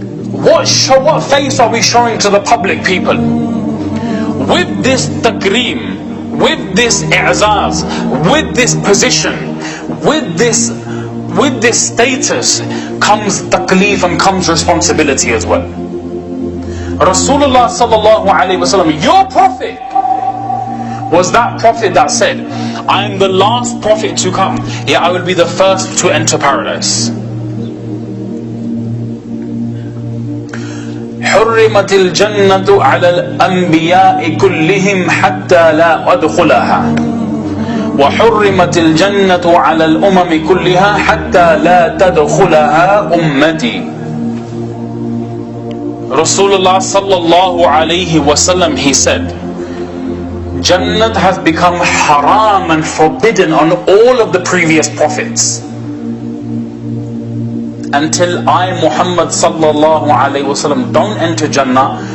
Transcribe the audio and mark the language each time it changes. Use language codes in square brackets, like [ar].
[en] What face are we showing to the public people? With this takreem, with this i'zaz, with this position, with this status comes taklif and comes responsibility as well. Rasulullah sallallahu alaihi wasallam, your prophet, was that prophet that said, I am the last prophet to come, yet I will be the first to enter paradise. [ar] حرمت الجنة على الأنبياء كلهم حتى لا أدخلها وحرمت الجنة على الأمم كلها حتى لا تدخلها أمتي. [en] Rasulullah sallallahu alayhi wasallam, he said, Jannat has become haram and forbidden on all of the previous prophets until I, Muhammad sallallahu alayhi wasallam, don't enter Jannah.